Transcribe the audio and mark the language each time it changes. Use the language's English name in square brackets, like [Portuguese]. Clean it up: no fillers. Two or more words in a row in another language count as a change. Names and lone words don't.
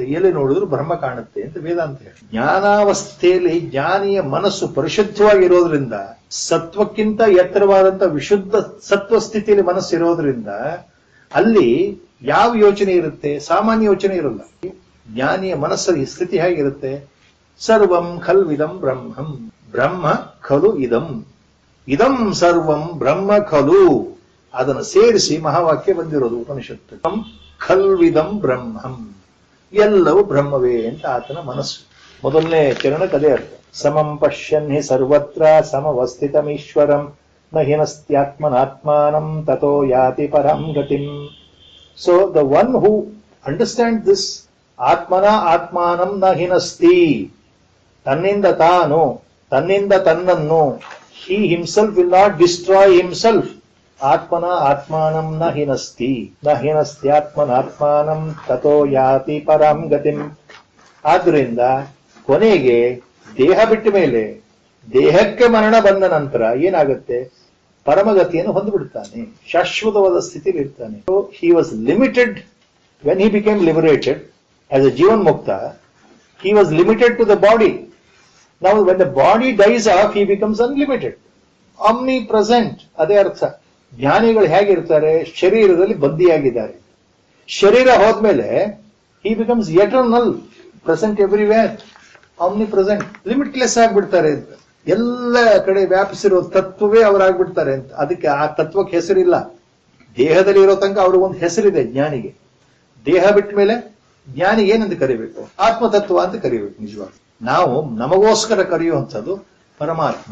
[Kannada] ಎಲ್ಲಿ ನೋಡಿದ್ರು ಬ್ರಹ್ಮ ಕಾಣುತ್ತೆ ಅಂತ ವೇದಾಂತ ಹೇಳಿ. ಜ್ಞಾನಾವಸ್ಥೆಯಲ್ಲಿ ಜ್ಞಾನಿಯ ಮನಸ್ಸು ಪರಿಶುದ್ಧವಾಗಿರೋದ್ರಿಂದ, ಸತ್ವಕ್ಕಿಂತ ಎತ್ತರವಾದಂತ ವಿಶುದ್ಧ ಸತ್ವ ಸ್ಥಿತಿಯಲ್ಲಿ ಮನಸ್ಸಿರೋದ್ರಿಂದ ಅಲ್ಲಿ ಯಾವ ಯೋಚನೆ ಇರುತ್ತೆ? ಸಾಮಾನ್ಯ ಯೋಚನೆ ಇರಲ್ಲ. ಜ್ಞಾನಿಯ ಮನಸ್ಸಲ್ಲಿ ಸ್ಥಿತಿ ಹೇಗಿರುತ್ತೆ? [Sanskrit] ಸರ್ವಂ ಖಲ್ವಿದಂ ಬ್ರಹ್ಮಂ, ಬ್ರಹ್ಮ ಖಲು ಇದಂ, ಇದಂ ಸರ್ವಂ ಬ್ರಹ್ಮ ಖಲು. [Kannada] ಅದನ್ನು ಸೇರಿಸಿ ಮಹಾವಾಕ್ಯ ಬಂದಿರೋದು ಉಪನಿಷತ್ತು. [Sanskrit] ಖಲ್ವಿದಂ ಬ್ರಹ್ಮಂ, [Kannada] ಎಲ್ಲವೂ ಬ್ರಹ್ಮವೇ ಅಂತ ಆತನ ಮನಸ್ಸು. ಮೊದಲನೇ ಚರಣಕ್ಕೆ ಅದೇ ಅರ್ಥ. [Sanskrit] ಸಮಂ ಪಶ್ಯನ್ ಹಿ ಸರ್ವತ್ರ ಸಮವಸ್ಥಿತಮೀಶ್ವರಂ ನ ಹಿನಸ್ತ್ಯಾತ್ಮನಾತ್ಮಾನಂ ತತೋ ಯಾತಿ ಪರಂ ಗತಿಂ. [English] So the one who understand this [Sanskrit] ಆತ್ಮನ ಆತ್ಮಾನಂ ನ ಹಿನಸ್ತಿ, [Kannada] ತನ್ನಿಂದ ತಾನು, ತನ್ನಿಂದ ತನ್ನನ್ನು, [English] he himself will not destroy himself. [Sanskrit] ಆತ್ಮನ ಆತ್ಮಾನಂ ನ ಹಿನಸ್ತಿ, ನ ಹಿನಸ್ತ್ಯಾತ್ಮನಾತ್ಮಾನಂ ತತೋ ಯಾತಿ ಪರಂ ಗತಿಂ. [Kannada] ಆದ್ರಿಂದ ಕೊನೆಗೆ ದೇಹ ಬಿಟ್ಟ ಮೇಲೆ, ದೇಹಕ್ಕೆ ಮರಣ ಬಂದ ನಂತರ ಏನಾಗುತ್ತೆ? ಪರಮಗತಿಯನ್ನು ಹೊಂದಿಬಿಡ್ತಾನೆ, ಶಾಶ್ವತವಾದ ಸ್ಥಿತಿಯಲ್ಲಿ ಇರ್ತಾನೆ. [English] He was limited when he became liberated as a Jivan Mukta. He was limited to the body. Now when the body dies off, he becomes unlimited, omnipresent. [Kannada] ಅದೇ ಅರ್ಥ. ಜ್ಞಾನಿಗಳು ಹೇಗಿರ್ತಾರೆ? ಶರೀರದಲ್ಲಿ ಬಂದಿಯಾಗಿದ್ದಾರೆ. ಶರೀರ ಹೋದ್ಮೇಲೆ [English] he becomes eternal, present everywhere, omnipresent, limitless ಆಗ್ಬಿಡ್ತಾರೆ. [Kannada] ಎಲ್ಲ ಕಡೆ ವ್ಯಾಪಿಸಿರೋ ತತ್ವವೇ ಅವರಾಗ್ಬಿಡ್ತಾರೆ ಅಂತ. ಅದಕ್ಕೆ ಆ ತತ್ವಕ್ಕೆ ಹೆಸರಿಲ್ಲ. ದೇಹದಲ್ಲಿ ಇರೋ ತನಕ ಅವ್ರಿಗೊಂದು ಹೆಸರಿದೆ ಜ್ಞಾನಿಗೆ. ದೇಹ ಬಿಟ್ಟ ಮೇಲೆ ಜ್ಞಾನಿ ಏನಂತ ಕರಿಬೇಕು? ಆತ್ಮತತ್ವ ಅಂತ ಕರಿಬೇಕು. ನಿಜವಾಗಿ ನಾವು ನಮಗೋಸ್ಕರ ಕರೆಯುವಂಥದ್ದು ಪರಮಾತ್ಮ.